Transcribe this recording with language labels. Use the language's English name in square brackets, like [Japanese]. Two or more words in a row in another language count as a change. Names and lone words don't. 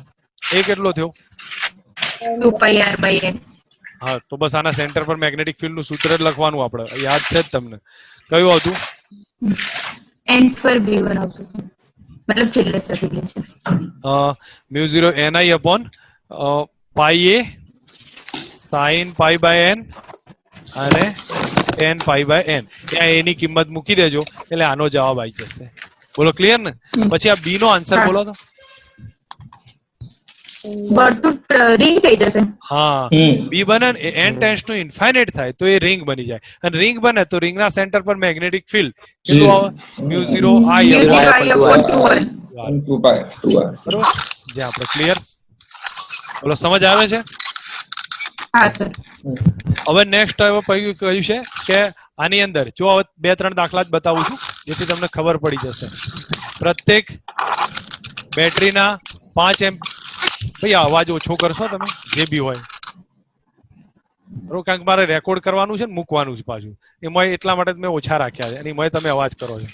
[Gujarati] એ કેટલો થયો? [English] 2πr by n. [Gujarati] હા, તો બસ આના સેન્ટર પર [English] magnetic field [Gujarati] નું સૂત્ર જ લખવાનું. આપણે યાદ છે જ તમને? કયું હતું? [English] n square b1 [Gujarati] આવતું. મતલબ છેલ્લે સદી છે. [English] μ0 ni upon pi a sin pi by n અને n pi by n. [Gujarati] ત્યાં એની કિંમત મૂકી દેજો એટલે આનો જવાબ આવી જશે. બોલો, ક્લિયર ને? પછી આ બી નો આન્સર બોલો તો. વર્તુળ રિંગ થઈ જશે. હા, બી બને ને n [English] tends to infinite [Gujarati] થાય તો એ રિંગ બની જાય, અને રિંગ બને તો રિંગના સેન્ટર પર [English] magnetic field [Gujarati] કેટલું આવે? [English] μ0 i u0 i upon 2r. 2πr. [Gujarati] બરોબર, જે આપણે ક્લિયર. બોલો સમજ આવે છે? હા સર. હવે નેક્સ્ટ કહ્યું છે કે આની અંદર જો હવે 2-3 દાખલા જ બતાવું છું જેથી તમને ખબર પડી જશે. પ્રત્યેક બેટરીના 5 એમ્પ ભાઈ અવાજ ઓછો કરશો તમે જે બી હોય બરોબર, કારણ કે મારે રેકોર્ડ કરવાનું છે ને મૂકવાનું છે પાછું એમાં એટલા માટે મેં ઓછા રાખ્યા છે અને એમાં તમે અવાજ કરો છો.